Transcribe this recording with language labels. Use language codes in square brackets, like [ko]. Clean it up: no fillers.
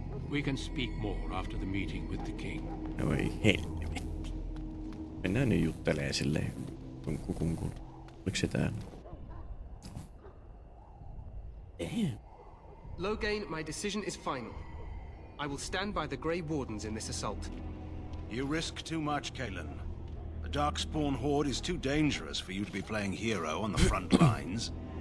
[en] We can speak more after the meeting with the king. [fi] No ei helvetti. Mennään nyt juttelee silleen kunku. Oliko se täällä? [en] Damn. Loghain, my decision is final. I will stand by the Grey Wardens in this assault. You risk too much, Kalen. The Darkspawn Horde is too dangerous for you to be playing hero on the front lines.